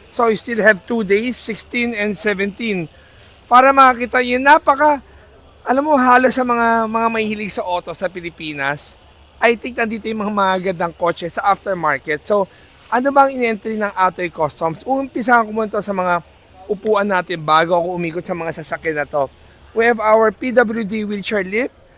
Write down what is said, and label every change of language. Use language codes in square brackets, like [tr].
[en] So you still have 2 days, 16 and 17. [tl] Para makakita nyo, alam mo halos sa mga mahihilig sa auto sa Pilipinas, [en] I think [tl] nandito yung mga magagandang kotse sa aftermarket. So, ano bang in-entry ng Atoy Customs? Umpisahan ko muna to sa mga upuan natin bago ako umikot sa mga sasakyan na to. [en] We have our PWD wheelchair lift.